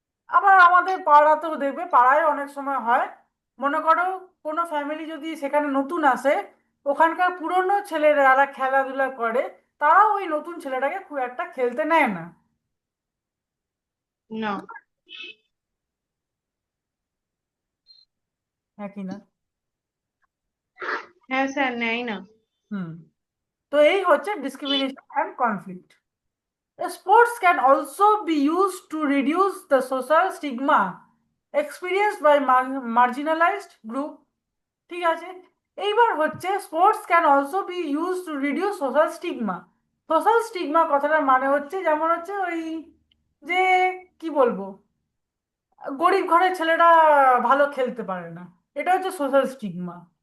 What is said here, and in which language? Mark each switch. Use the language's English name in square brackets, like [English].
[Bangla] আবার আমাদের পাড়াতেও দেখবে, পাড়ায় অনেক সময় হয়, মনে করো কোনো ফ্যামিলি যদি সেখানে নতুন আসে, ওখানকার পুরনো ছেলেরা যারা খেলাধুলা করে, তারাও ওই নতুন ছেলেটাকে খুব একটা খেলতে নেয় না। না। হ্যাঁ কি না? হ্যাঁ স্যার, নেয় না। হুম। তো এই হচ্ছে discrimination and conflict. [English] Sports can also be used to reduce the social stigma experienced by marginalized group, [Bangla] ঠিক আছে? এইবার হচ্ছে [English] Sports can also be use to reduce social stigma. [Bangla] Social stigma কথাটার মানে হচ্ছে, যেমন হচ্ছে ওই যে, কি বলবো, গরিব ঘরের ছেলেরা ভালো খেলতে পারে না, এটা হচ্ছে সোশ্যাল স্টিগমা।